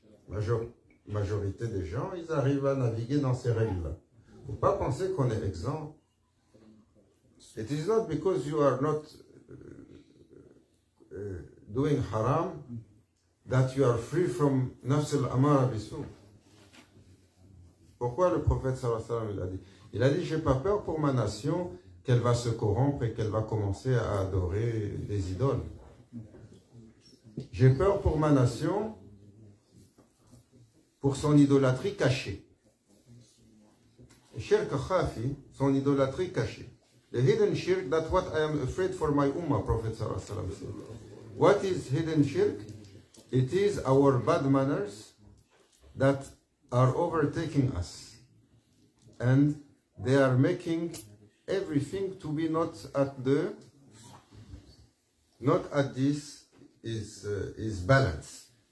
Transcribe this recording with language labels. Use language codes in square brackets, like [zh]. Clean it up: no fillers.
[fr] La majorité des gens, ils arrivent à naviguer dans ces règles-là. Il ne faut pas penser qu'on est exempt. [en] It is not because you are not doing haram that you are free from nafs al-amara bisu. [fr] Pourquoi le prophète sallallahu alayhi wa sallam il a dit? Il a dit, j'ai pas peur pour ma nation qu'elle va se corrompre et qu'elle va commencer à adorer des idoles. J'ai peur pour ma nation pour son idolâtrie cachée. Shirk khafi, son idolâtrie cachée. [en] The hidden shirk, that's what I am afraid for my ummah, Prophet sallallahu alayhi wa sallam said. What is hidden shirk? It is our bad manners that are overtaking us. And they are making everything to be not at this is balance.